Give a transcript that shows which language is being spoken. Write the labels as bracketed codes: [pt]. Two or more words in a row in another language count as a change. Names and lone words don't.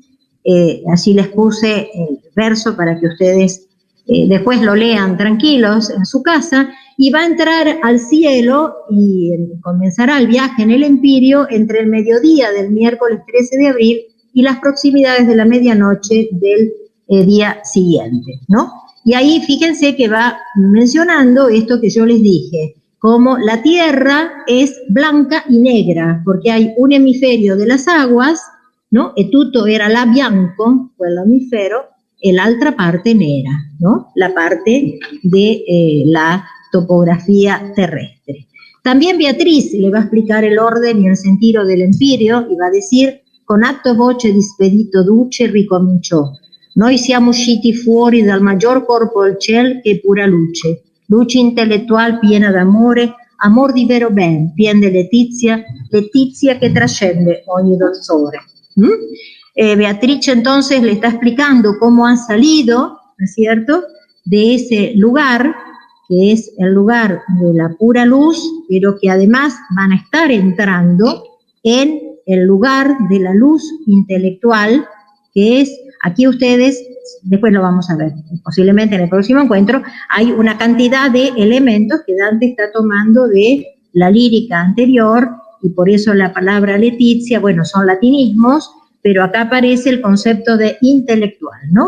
[es] Allí les puse el verso para que ustedes después lo lean tranquilos en su casa, y va a entrar al cielo y comenzará el viaje en el Empirio entre el mediodía del miércoles 13 de abril y las proximidades de la medianoche del día siguiente, ¿no? Y ahí fíjense que va mencionando esto que yo les dije, como la tierra es blanca y negra, porque hay un hemisferio de las aguas, ¿no? [it] E tutto era là bianco, quell'emisfero, e l'altra parte nera, [es] ¿no? La parte de la topografía terrestre. También Beatriz le va a explicar el orden y el sentido del Empirio y va a decir: [it] con atto voce di spedito duce ricominciò. Noi siamo usciti fuori dal maggior corpo del ciel che pura luce, luce intellettual piena d'amore, amor di vero ben, pien de letizia, letizia que trascende ogni dolzore. [es] Beatriz entonces le está explicando cómo han salido, ¿no es cierto?, de ese lugar, que es el lugar de la pura luz, pero que además van a estar entrando en el lugar de la luz intelectual, que es, aquí ustedes, después lo vamos a ver, posiblemente en el próximo encuentro, hay una cantidad de elementos que Dante está tomando de la lírica anterior, y por eso la palabra letizia, bueno, son latinismos, pero acá aparece el concepto de intelectual, ¿no?